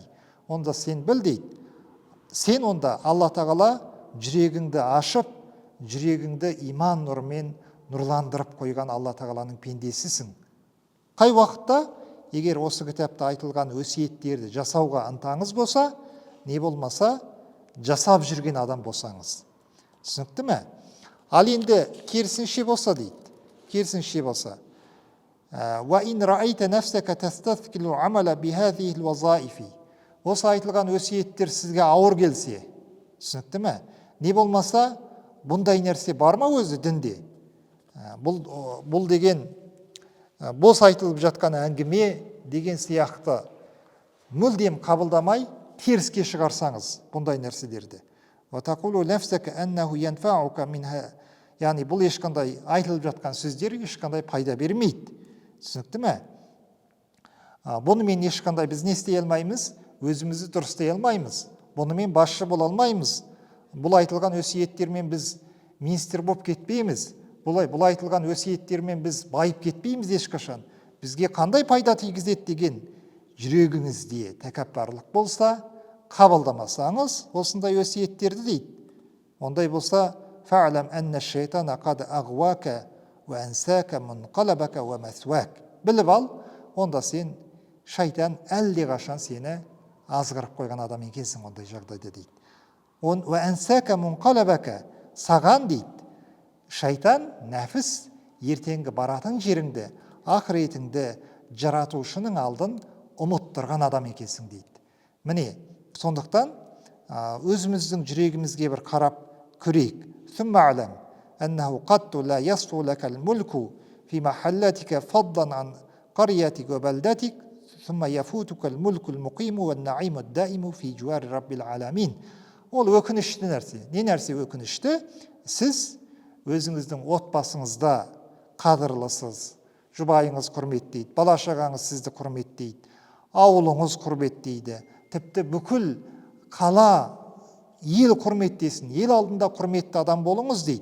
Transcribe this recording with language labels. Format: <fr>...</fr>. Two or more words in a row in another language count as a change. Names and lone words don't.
<kk>Онда сен біл дейді, сен онда Алла тағала жүрегіңді ашып, жүрегіңді иман нұрымен нұрландырып қойған Алла тағаланың пендесісің. Қай уақытта, егер осы кітапта айтылған өсиеттерді жасауға ынтаңыз болса, не болмаса жасап жүрген адам болсаңыз. Түсінікті ме? Ал енді керісінше болса дейді. Керісінше болса.</kk> <ar>وَإِنْ رَأَيْتَ نَفْسَكَ تَسْتَثْقِلُ عَمَلَ بِهَذِهِ الْوَظَائِفِ.</ar> <kk>Осы айтылған өсиеттер сізге ауыр келсе, түсінікті ме? Не болмаса, бұндай нәрсе бар ма өзі дінде? Бұл деген бос айтылып жатқан әңгіме деген сияқты мүлдем қабылдамай, теріске шығарсаңыз бұндай нәрселерді.</kk> <ar>وَتَقُولُ نَفْسَكَ أَنَّهُ</ar> <kk>яғни бұл ешқандай айтылып жатқан сөздер ешқандай пайда бермейді. Түсінікті ме? Бұнымен ешқандай біз не істей алмаймыз? Өзімізді дұрыстай алмаймыз. Бұнымен басшы бола алмаймыз. Бұл айтылған өсиеттермен біз министр болып кетпейміз. Бұл айтылған өсиеттермен біз байып кетпейміз ешқашан. Бізге қандай пайда тигізеді деген жүрегіңізде тәкаппарлық болса, қабылдамасаңыз осындай өсиеттерді дейді. Ондай болса,</kk> <ar>فاعلم أن الشيطان قد أغواك وأنساك منقلبك ومثواك.</ar> <kk>Біліп ал, онда сен шайтан әлде қашан сені азғырып қойған адам екенсің ондай жағдайда дейді.</kk> <ar>وأنساك منقلبك,</ar> <kk>саған дейді, шайтан, нәпіс ертеңгі баратын жеріңді, ақыретіңді жаратушының алдын ұмыттырған адам екенсің дейді. Міне, сондықтан өзіміздің жүрегімізге бір қарап көрейік.</kk> <ar>ثم اعلم أنه قد لا يصفو لك الملك في محلتك فضلا عن قريتك وبلدتك ثم يفوتك الملك المقيم والنعيم الدائم في جوار رب العالمين.</ar> <kk>Ол өкінішті нәрсе. Не нәрсе өкінішті? Сіз өзіңіздің отбасыңызда қадірлісіз, жұбайыңыз құрметтейді, бала-шағаңыз сізді құрметтейді, ауылыңыз құрметтейді, тіпті бүкіл қала, ел құрметтесін, ел алдында құрметті адам болыңыз дейді.</kk>